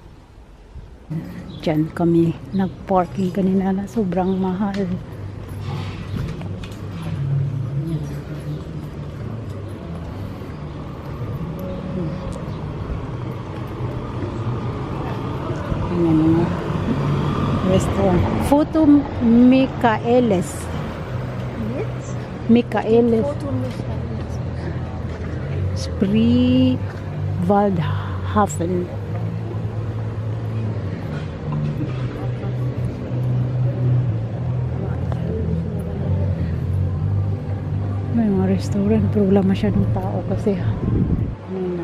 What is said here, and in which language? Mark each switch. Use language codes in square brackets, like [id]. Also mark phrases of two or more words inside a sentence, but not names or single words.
[tl] Diyan kami nag-parking kanina na sobrang mahal. Ayan mga restaurant. Foto Michaelis. Michaelis. Spree Waldhafen. May mga restaurant pero wala masyadong tao kasi ano na.